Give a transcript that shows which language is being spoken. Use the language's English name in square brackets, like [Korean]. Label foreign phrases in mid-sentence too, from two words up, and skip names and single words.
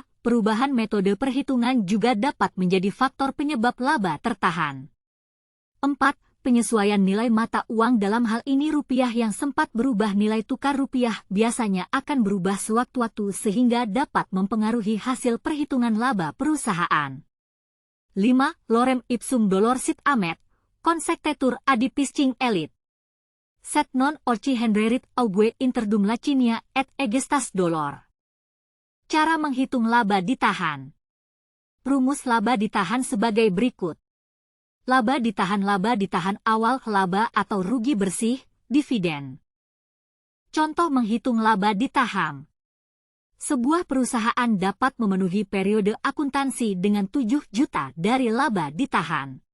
[Indonesian] Perubahan metode perhitungan juga dapat menjadi faktor penyebab laba tertahan. 4. Penyesuaian nilai mata uang. Dalam hal ini rupiah yang sempat berubah, nilai tukar rupiah biasanya akan berubah sewaktu-waktu sehingga dapat mempengaruhi hasil perhitungan laba perusahaan. 5. [Latin] Lorem ipsum dolor sit amet, consectetur adipiscing elit. Set non orci henderit augue interdum lacinia et egestas dolor. [Indonesian] Cara menghitung laba ditahan. Rumus laba ditahan sebagai berikut. Laba ditahan awal laba atau rugi bersih, dividen. Contoh menghitung laba ditahan. Sebuah perusahaan dapat memenuhi periode akuntansi dengan 7 juta dari laba ditahan.